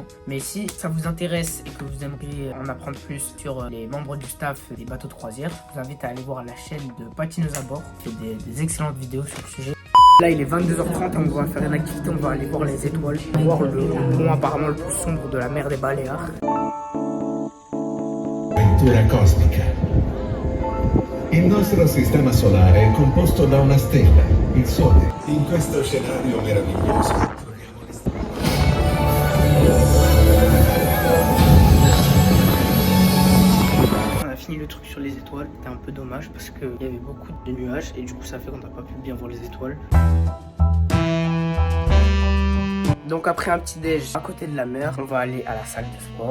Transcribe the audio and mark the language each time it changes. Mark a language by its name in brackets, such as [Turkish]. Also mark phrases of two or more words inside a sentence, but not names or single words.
[French] Mais si ça vous intéresse et que vous aimeriez en apprendre plus sur les membres du staff des bateaux de croisière, je vous invite à aller voir la chaîne de Patineuse à bord, qui fait des excellentes vidéos sur le sujet. Là il est 22h30 et on va faire une activité, on va aller voir les étoiles, voir le pont apparemment le plus sombre de la mer des Baléares. [Italian] Avventura cosmica. Il nostro sistema solare è composto da una stella, il Sole. In questo scenario meraviglioso troviamo le stelle. [French] On a fini le truc sur les étoiles, c'était un peu dommage parce qu'il y avait beaucoup de nuages et du coup ça fait qu'on n'a pas pu bien voir les étoiles. Donc après un petit déj à côté de la mer, on va aller à la salle de sport.